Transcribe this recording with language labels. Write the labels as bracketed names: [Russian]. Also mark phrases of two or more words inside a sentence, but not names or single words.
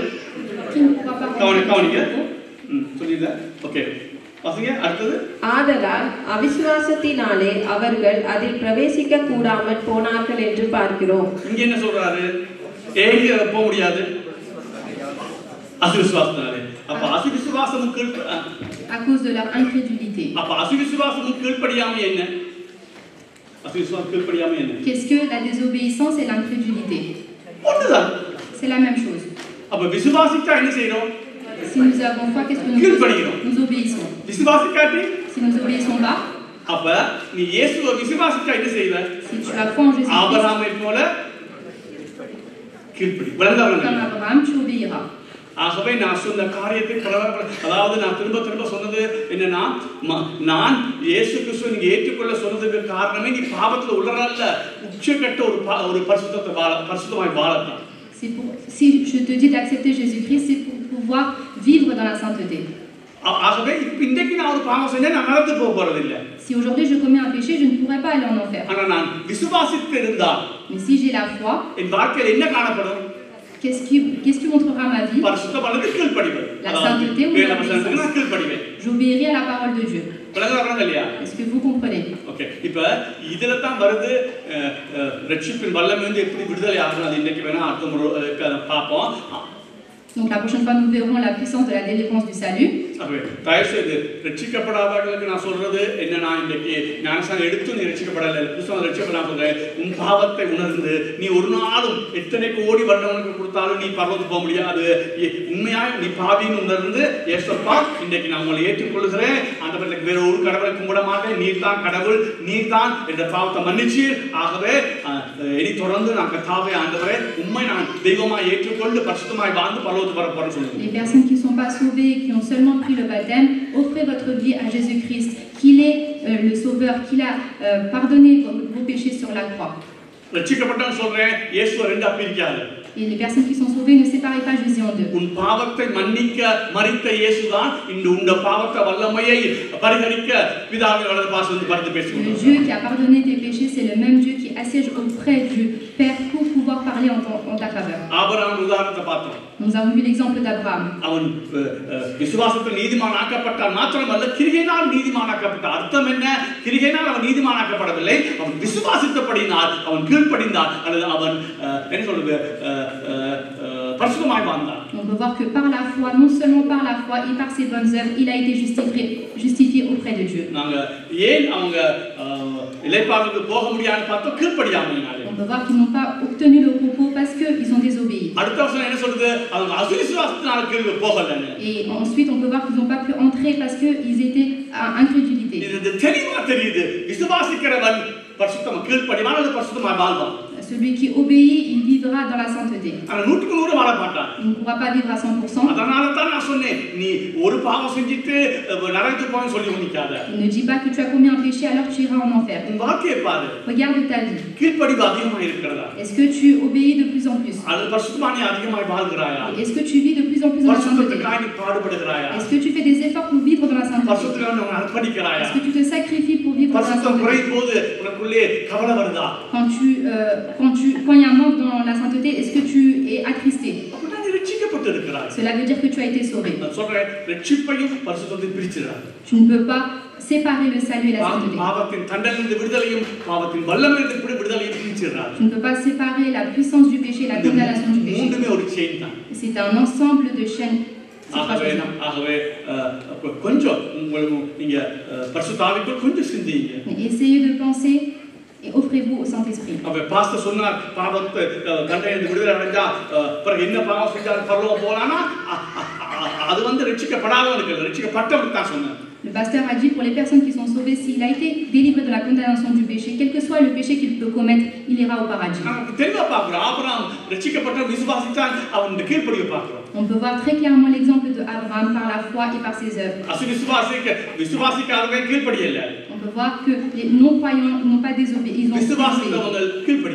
[Tamil] கவனிங்க. சொல்லிடல. ஓகே. ஆதலால் அவிசுவாசத்தினாலே அவர்கள் அதில் பிரவேசிக்க கூடாமல் போனார்கள் என்று பார்க்கிறோம். இங்க என்ன சொல்றாரு? ஏங்க போக முடியாது, அவிசுவாசத்தினாலே. அப்ப அவிசுவாசம் [French] à cause de leur incrédulité. [Tamil] அப்ப அவிசுவாசம் கீழ்ப்படியாம என்ன? அவிசுவாசம் கீழ்ப்படியாம என்ன? [French] Qu'est-ce que la désobéissance et l'incrédulité? [Tamil] ஒண்ணுதான். [French] C'est la même chose. [Tamil] அப்ப விசுவாசிச்சா என்ன செய்றோம்? [French] Si nous avons foi, qu'est-ce que nous faisons? Nous obéissons. Si nous n'obéissons pas, si tu as foi en Jésus-Christ, comme Abraham, tu obéiras. [Tamil] ஆகவே நான் சொன்ன காரியத்தை அதாவது நான் திரும்ப சொன்னது என்னன்னா நான் இயேசு கிறிஸ்துவை நீங்க ஏற்றுக்கொள்ள சொன்னதுக்கு காரணமே நீ பாவத்துல உளறல்ல உச்சக்கட்ட ஒரு பரிசுத்தமாய் வாழத்தான். [French] Si je te dis d'accepter Jésus-Christ, c'est pour pouvoir vivre dans la sainteté. [Tamil] ஆகவே இன்னைக்கு நான் ஒரு பாவம் செஞ்சா நான் நரகத்துக்கு போக போறதில்ல. [French] Si aujourd'hui je commets un péché, je ne pourrai pas aller en enfer. [Tamil] ஆனா நான் விசுவாசித்து இருந்தால் [French] Mais si j'ai la foi, [Tamil] என் வாழ்க்கையில் என்ன காணப்படும்? [French] qu'est-ce qui montrera ma vie? [Tamil] பரிசுத்த பலனுக்கு கீழ்ப்படிவேன். [French] La sainteté ou l'obéissance. J'obéirai à la parole de Dieu. Est-ce que vous comprenez? OK. [Tamil] இப்போ இதல தான் வருது ரட்சிப்பின் வல்லமை வந்து எப்படி விடுதலை ஆகுது அது இன்னைக்கு வேணா அடுத்த முறை பாப்போம். [French] Donc la prochaine fois nous verrons la puissance de la délivrance du salut. [Tamil] தயவுசெய்து ரட்சிக்கப்படாதவர்களுக்கு நான் சொல்றது என்னன்னா இன்னைக்கு ஞானஸ்நானம் எடுத்து நீ ரட்சிக்கப்படல புதுசாக ரட்சிக்கப்பட சொல்றேன். உன் பாவத்தை உணர்ந்து நீ ஒரு நாளும் எத்தனை கோடி வருடங்களுக்கு கொடுத்தாலும் நீ பரலோகத்துக்கு போக முடியாது. உண்மையாக நீ பாவின்னு உணர்ந்து ஏசப்பா இன்னைக்கு நான் உங்களை ஏற்றுக்கொள்கிறேன். அந்த பிள்ளைக்கு வேற ஒரு கடவுளை கும்பிட மாட்டேன். நீர் தான் கடவுள், நீர் தான் என்ற பாவத்தை மன்னிச்சு ஆகவே இனி தொடர்ந்து நான் கர்த்தாவே ஆண்டவரே உண்மை நான் தெய்வமாய் ஏற்றுக்கொண்டு பரிசுத்தமாய் வாழ்ந்து பரலோகத்துக்கு வர போறேன்னு சொல்லுங்க. [French] Les personnes qui ne sont pas sauvées, qui ont seulement pris le baptême, offrez votre vie à Jésus-Christ, qu'il est le Sauveur, qu'il a pardonné vos péchés sur la croix. [Tamil] ரட்சிக்கப்பட்டவன் சொல்றேன் இயேசு ரெண்டா பிரிக்காது. [French] Et les personnes qui sont sauvées, ne séparez pas Jésus en deux. [Tamil] உன் பாவத்தை மன்னிக்க மரித்த இயேசுதான் இந்த உன் பாவத்தை வல்லமையை பரிஹரிக்க பிதாவின் வலது பாசத்தில் பரிந்து பேசுகிறார். [French] Le Dieu qui a pardonné tes péchés, c'est le même Dieu qui assiège auprès du Père pour pouvoir parler en ta faveur. [Tamil] ஆபிரகாம் உதாரணத்தை பார்த்தோம். [French] Nous avons vu l'exemple d'Abraham. [Tamil] அவன் விசுவாசத்தில் நீதிமானாக்கப்பட்டான் மாத்திரமல்ல கிரிகையினால் நீதிமானாக்கப்பட்டான். அர்த்தம் என்ன? கிரிகையினால் அவன் நீதிமானாக்கப்படவில்லை. அவன் விசுவாசித்தபடியினால் அவன் கீழ்ப்படிந்தான் அல்லது அவன் என்ன சொல்றது பரிசுத்தமாய் வாழ்ந்தான். [French] On peut voir que par la foi, non seulement par la foi et par ses bonnes œuvres, il a été justifié auprès de Dieu. [Tamil] நாங்க ஏன் அவங்க இளைப்பாறுதலுக்கு போக முடியாதுன்னு பார்த்தோம் கீழ்ப்படியாமையினால. [French] On peut voir qu'ils n'ont pas obtenu le repos parce qu'ils ont désobéi. [Tamil] அடுத்த வசனம் என்ன சொல்லுது? அவங்க அவிசுவாசத்தினால கீழ் போகலன்னு. [French] Et ensuite on peut voir qu'ils n'ont pas pu entrer parce qu'ils étaient à incrédulité. [Tamil] இது தெளிவா தெரியுது. விசுவாசிக்கிறவன் பரிசுத்தமா கீழ்ப்படிவான் அல்லது பரிசுத்தமாய் வாழ்வான். [French] Celui qui obéit, il vivra dans la sainteté. [Tamil] ஆனா 100% வாழ மாட்டான். [French] Il ne pourra pas vivre à 100%. [Tamil] அதனால தான் நான் சொன்னேன் நீ ஒரு பாவம் செஞ்சிட்டு நரகத்துக்கு போன்னு சொல்லி நிக்காத. [French] Il ne dit pas que tu as commis un péché alors tu iras en enfer. [Tamil] உன் வாழ்க்கையை பாரு. [French] Regarde ta vie. [Tamil] கீழ்ப்படிவு அதிகமாக இருக்கிறதா? [French] Est-ce que tu obéis de plus en plus? [Tamil] அது பரிசுத்தமா நீ அதிகமாக வாழ்கிறாயா? [French] Est-ce que tu vis de plus en plus dans la sainteté? [Tamil] பரிசுத்தத்துக்காக நீ பாடுபடுகிறாயா? [French] Est-ce que tu fais des efforts pour vivre dans la sainteté? [Tamil] பரிசுத்தத்துக்காக நீ அர்ப்பணிக்கிறாயா? [French] Est-ce que tu te sacrifies pour vivre dans la [Tamil] பரிசுத்தம் [French] sainteté? [Tamil] குறையும்போது உனக்குள்ளே கவலை வருதா? [French] Quand il y a un manque dans la sainteté, est-ce que tu es attristé? [Tamil] அப்படினா நீ ரட்சிக்கப்பட்டிருக்கிறாய். [French] Cela veut dire que tu as été sauvé. [Tamil] நான் சொல்றேன் ரட்சிப்பையும் பரிசுத்தத்தையும் பிரிச்சிராத. [French] Tu ne peux pas séparer le salut et la sainteté. [Tamil] பாவத்தின் தண்டனையிலிருந்து விடுதலையும் பாவத்தின் வல்லமையிலிருந்து விடுதலையும் பிரிச்சிராத. [French] Tu ne peux pas séparer la puissance du péché et la condamnation du péché. [Tamil] மூணுமே ஒரு செயின் தான். [French] C'est un ensemble de chaînes. [Tamil] ஆகவே கொஞ்சம் உங்களுக்கு நீங்க பரிசுத்த ஆவிக்குள் கொஞ்சம் சிந்திங்க. [French] Essayez de penser et offrez-vous au Saint-Esprit. [Tamil] அவ பாஸ்டர் சொன்னார் பாவத்தை தண்டனையிலிருந்து விடுதலை அடைஞ்சா பிறகு என்ன பாவம் செஞ்சாலும் பரலோகம் போலானா அது வந்து ரட்சிக்கப்படாதவனுக்கு இல்ல ரட்சிக்கப்பட்டவனுக்கு தான் சொன்னார். [French] Le pasteur a dit pour les personnes qui sont sauvées, s'il a été délivré de la condamnation du péché, quel que soit le péché qu'il peut commettre, il ira au paradis. On peut voir très clairement l'exemple d'Abraham par la foi et par ses œuvres. On peut voir que les non-croyants n'ont pas désobéi, ils ont obéi.